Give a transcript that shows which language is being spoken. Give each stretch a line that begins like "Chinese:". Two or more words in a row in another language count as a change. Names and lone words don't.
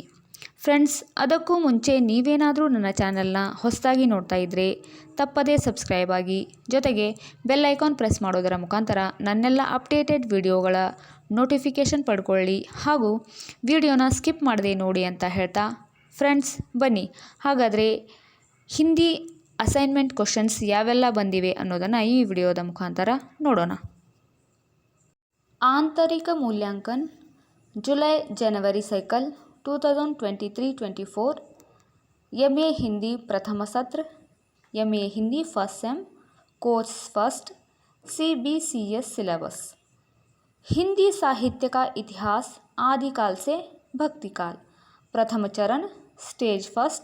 Kannada: ಫ್ರೆಂಡ್ಸ್, ಅದಕ್ಕೂ ಮುಂಚೆ ನೀವೇನಾದರೂ ನನ್ನ ಚಾನಲ್ನ ಹೊಸದಾಗಿ ನೋಡ್ತಾ ಇದ್ದರೆ ತಪ್ಪದೇ ಸಬ್ಸ್ಕ್ರೈಬ್ ಆಗಿ, ಜೊತೆಗೆ
English: bell icon press
Kannada: ಮಾಡೋದರ ಮುಖಾಂತರ ನನ್ನೆಲ್ಲ ಅಪ್ಡೇಟೆಡ್ ವಿಡಿಯೋಗಳ ನೋಟಿಫಿಕೇಷನ್ ಪಡ್ಕೊಳ್ಳಿ ಹಾಗೂ ವಿಡಿಯೋನ ಸ್ಕಿಪ್ ಮಾಡದೆ ನೋಡಿ ಅಂತ ಹೇಳ್ತಾ, ಫ್ರೆಂಡ್ಸ್ ಬನ್ನಿ ಹಾಗಾದರೆ ಹಿಂದಿ
English: assignment questions
Kannada: ಯಾವೆಲ್ಲ ಬಂದಿವೆ ಅನ್ನೋದನ್ನು ಈ ವಿಡಿಯೋದ ಮುಖಾಂತರ ನೋಡೋಣ.
Hindi: आंतरिक मूल्यांकन जुलाई-जनवरी साइकिल 2023-24 MA हिंदी प्रथम सत्र, MA हिंदी
English: first sem, course first, CBCS syllabus.
Hindi: हिंदी साहित्य का इतिहास आदिकाल से भक्तिकाल, प्रथम चरण,
English: stage first.